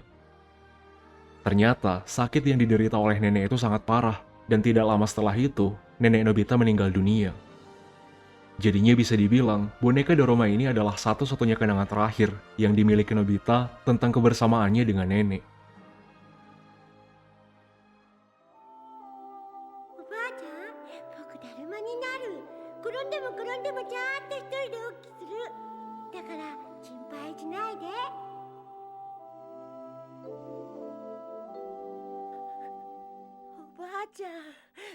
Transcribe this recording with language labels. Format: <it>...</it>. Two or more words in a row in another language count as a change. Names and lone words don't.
<id>Ternyata sakit yang diderita oleh nenek itu sangat parah, dan tidak lama setelah itu, nenek Nobita meninggal dunia. Jadinya bisa dibilang, boneka Doroma ini adalah satu-satunya kenangan terakhir yang dimiliki Nobita tentang kebersamaannya dengan nenek.</id> <ja>おばあちゃん、僕だるまになる。転んでも転んでもちゃんと一人で起きする。だから心配しないで。おばあちゃん。</ja>